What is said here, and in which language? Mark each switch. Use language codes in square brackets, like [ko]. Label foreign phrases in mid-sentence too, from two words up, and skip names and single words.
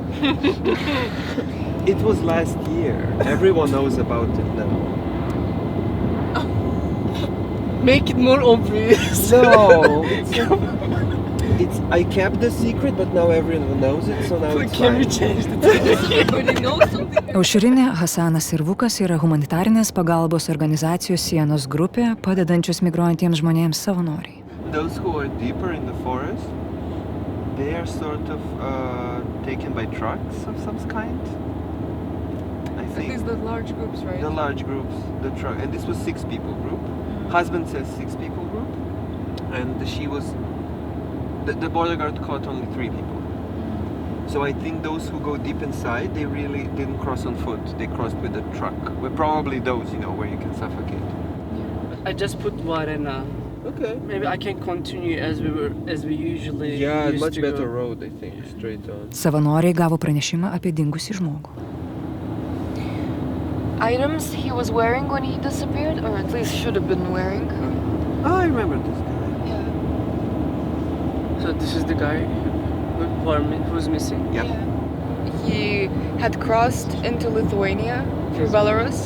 [en] It was last year. Everyone knows about it now. Make it more obvious. No, it's I kept the secret, but now everyone knows it, so now it's Can we fine. change the topic? Everybody knows something. [lt] Aušrinė, Hasanas ir Vukas yra humanitarinės pagalbos organizacijos Sienos grupė, padedančios migruojantiems žmonėms savanoriai. [en] Those who are deeper in the forest, they are sort of taken by trucks of some kind. I think. These the large groups, right? The large groups, the truck, and this was 6 people group. Husband says 6 people group, and she was. The border guard caught only 3 people. So I think those who go deep inside, they really didn't cross on foot. They crossed with a truck. Well, probably those, where you can suffocate. I just put Varna. Okay. Maybe I can continue as we usually Yeah, used much to better go. road, I think, straight on. [lt] Savanoriai gavo pranešimą apie dingusį žmogų. [en] Items he was wearing when he disappeared, or at least should have been wearing. Oh, I remember this guy. Yeah. So this is the guy who's missing. Yeah. He had crossed into Lithuania through Belarus,